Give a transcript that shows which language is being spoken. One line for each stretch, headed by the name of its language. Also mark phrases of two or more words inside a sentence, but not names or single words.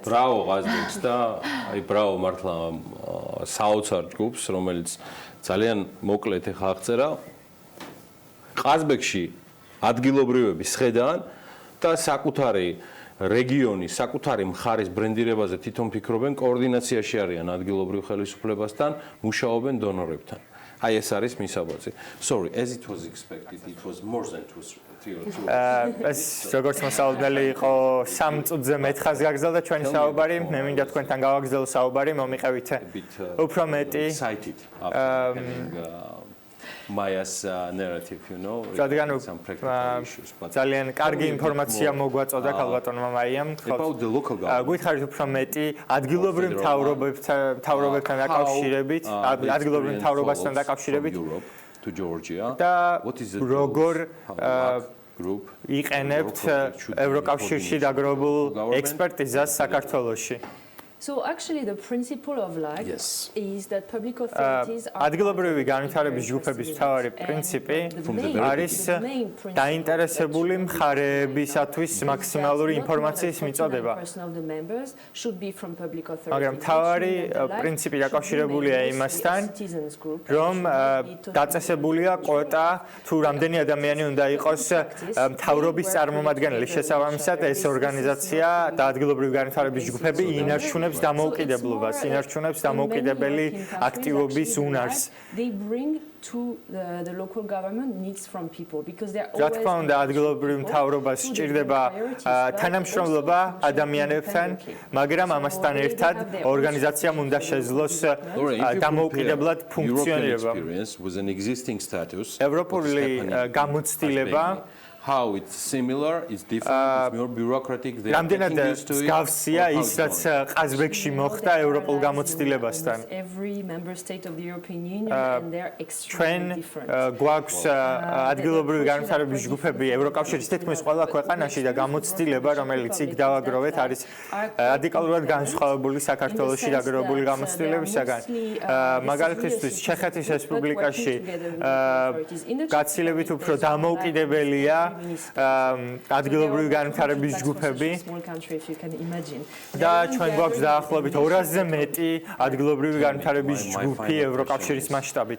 Georgian: ბრავო ყაზბეგს და აი ბრავო მართლა საოცარ ჯგუფს, რომელიც ძალიან მოკლედ ეხა აღწერა ყაზბეგში ადგილობრივების ხედან და საკუთარი რეგიონის, საკუთარი მხარის ბრენდირებაზე თვითონ ფიქრობენ, კოორდინაციაში არიან ადგილობრივ ხელისუფლებასთან, მუშაობენ დონორებთან. აი ეს არის მისაბაძი.
English: Sorry, as it was expected, it was more than 2
Georgian: ეს როგორც მოსალოდნელი იყო 3 წუთზე მეთხას გაგზავნა ჩვენი საუბარი, მე მინდა თქვენთან გავაგზავნო საუბარი, მომიყევით უფრო მეტი
English: excited Maya's narrative, you know, some practical issues.
Georgian: ძალიან კარგი ინფორმაცია მოგვაწოდა ქალბატონმა მაიამ. გითხარით უფრო მეტი ადგილობრივ მთავრობებთან დაკავშირებით, ადგილობრივ მთავრობასთან დაკავშირებით
English: to Georgia.
Georgian: და როგორ იყენებთ ევროკავშირში დაგროვებულ ექსპერტიზას საქართველოში?
English: So actually the principle of LAG is that public authorities are
Georgian: ადგილობრივი განვითარების ჯგუფების მთავარი პრინციპი არის დაინტერესებული მხარეებისათვის მაქსიმალური ინფორმაციის მიწოდება. მაგრამ მთავარი პრინციპი დაკავშირებულია იმასთან, რომ დაწესებულია კვოტა თუ რამდენი ადამიანი უნდა იყოს მთავრობის წარმომადგენელი. შესაბამისად ეს ორგანიზაცია და ადგილობრივი განვითარების ჯგუფები ინარჩუნებს დამოუკიდებლობას, ინარჩუნებს დამოუკიდებელი აქტივობის უნარს.
English: They bring to the local government needs from people because they are
Georgian: რა თქმა უნდა, ადგილობრივ მთავრობას სჭირდება თანამშრომლობა ადამიანებთან, მაგრამ ამასთან ერთად ორგანიზაციამ უნდა შეძლოს დამოუკიდებლად ფუნქციონირება. ევროპული გამოცდილება
English: how it's similar, it's different, it's more bureaucratic.
Georgian: რამდენად მსგავსია ის, რაც ყაზბეგში მოხდა ევროპულ გამოცდილებასთან.
English: Every member state of the European Union and they're extremely different.
Georgian: გვაქვს ადგილობრივი განვითარების ჯგუფები ევროკავშირის თითქმის ყველა ქვეყანაში და გამოცდილება, რომელიც იქ დავაგროვეთ, არის რადიკალურად განსხვავებული საქართველოში დაგროვებული გამოცდილებისაგან. მაგალითისთვის, ჩეხეთის რესპუბლიკაში გაცილებით უფრო დამოუკიდებელია ადგილობრივი განვითარების ჯგუფები და ჩვენ გვაქვს დაახლოებით 200-ზე მეტი ადგილობრივი განვითარების ჯგუფი ევროკავშირის მასშტაბით.